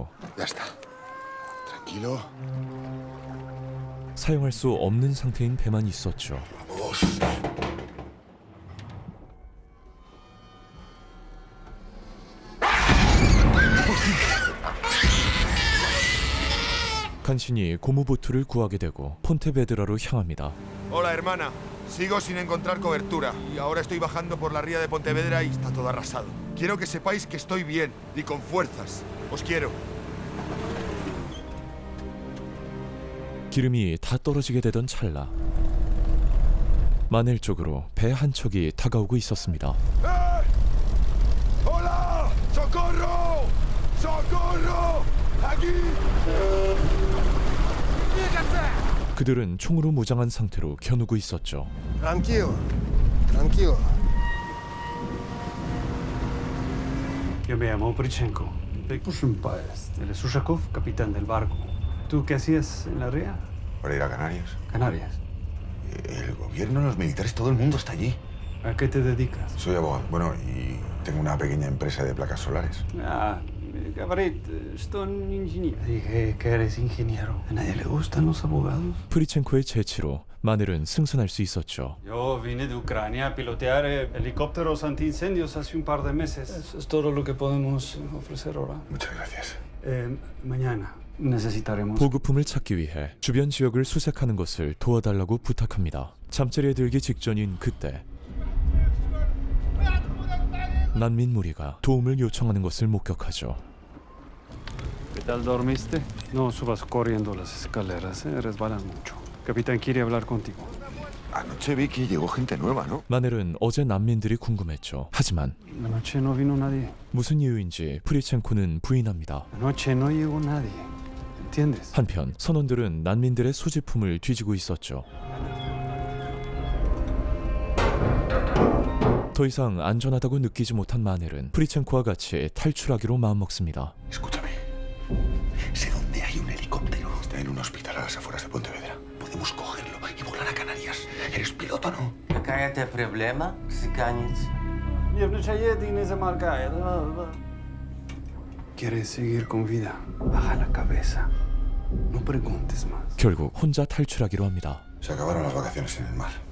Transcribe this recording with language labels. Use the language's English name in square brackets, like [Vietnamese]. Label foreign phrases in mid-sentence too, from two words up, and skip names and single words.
[Spanish] Ya está. Tranquilo. [Korean] 사용할 수 없는 상태인 배만 있었죠. [Spanish] Vamos. [Korean] 간신히 고무보트를 구하게 되고 폰테베드라로 향합니다. [Spanish] Hola, hermana. Sigo sin encontrar cobertura y ahora estoy bajando por la ría de Pontevedra y está todo arrasado. Quiero que sepáis que estoy bien y con fuerzas. Os quiero. [Korean] 기름이 다 떨어지게 되던 찰나 마넬 쪽으로 배 한 척이 다가오고 있었습니다. [Spanish] ¡Hola! ¡Socorro! ¡Socorro! ¡Aquí! [Korean] 그들은 총으로 무장한 상태로 겨누고 있었죠. [Spanish] Tranquilo, tranquilo. Yo me llamo Prichenko. Pushin Páez. Él es Ushakov, capitán del barco. ¿Tú qué hacías en la ría? Para ir a Canarias. Canarias. El gobierno, los militares, todo el mundo está allí. ¿A qué te dedicas? Soy abogado. Bueno, y tengo una pequeña empresa de placas solares. Ah, Gabarit, estoy ingeniero. Dije que eres ingeniero. ¿A nadie le gustan los abogados? [Korean] 프리첸코의 재치로 마넬은 승선할 수 있었죠. [Spanish] Yo vine de Ucrania a pilotear helicópteros antiincendios hace un par de meses. Eso es todo lo que podemos ofrecer ahora. Muchas gracias. Mañana necesitaremos. [Korean] 보급품을 찾기 위해 주변 지역을 수색하는 것을 도와달라고 부탁합니다. 잠자리에 들기 직전인 그때 난민 무리가 도움을 요청하는 것을 목격하죠. [Spanish] ¿Qué tal dormiste? No subas corriendo las escaleras, resbalan mucho. Capitán quiere hablar contigo. Anoche vi que llegó gente nueva, ¿no? [Korean] 마넬은 어제 난민들이 궁금했죠. 하지만 [Spanish] Anoche no vino nadie. [Korean] 무슨 이유인지 프리첸코는 부인합니다. [Spanish] Anoche no llegó nadie. ¿Entiendes? [Korean] 한편 선원들은 난민들의 소지품을 뒤지고 있었죠. 더 이상 안전하다고 느끼지 못한 마넬은 프리첸코와 같이 탈출하기로 마음먹습니다. [Spanish] Escúchame. Sé dónde hay un helicóptero. Está en un hospital a las afueras de Pontevedra. Podemos cogerlo y volar a Canarias. ¿Eres piloto, no? [Russian] Какая-то проблема, сиканец? [Spanish] ¿Quieres seguir con vida? Baja la cabeza. No preguntes más. [Korean] 결국 혼자 탈출하기로 합니다. [Spanish] Se acabaron las vacaciones en el mar.